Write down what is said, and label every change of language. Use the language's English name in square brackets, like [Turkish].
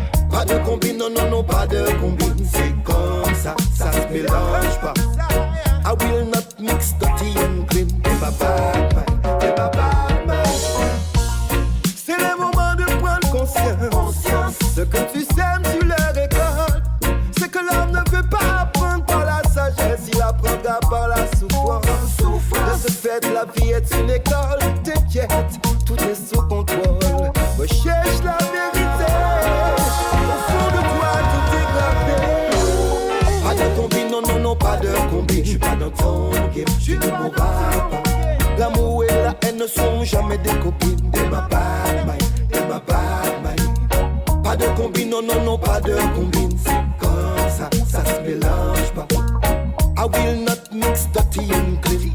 [French] Pas de combine, non, pas de combine. C'est comme ça se mélange pas. [English] I will not mix dirty and clean. [French] T'es ma bad mind. C'est le moment de prendre conscience. Ce que tu sèmes, tu le récoltes. Ce que l'homme ne veut pas apprendre par la sagesse, il apprendra par la souffrance. De ce fait, la vie est une école. T'inquiète, tout est sous contrôle. Recherche la vérité. Au fond de toi, tout est gravé. Pas de combine, non, pas de combine. Je suis pas dans ton game, tu ne m'auras pas. L'amour et la haine ne sont jamais des copines. T'es ma bad mind. Pas de combine, non, pas de combine. C'est comme ça se mélange pas. [English] I will not mix dirty and clean.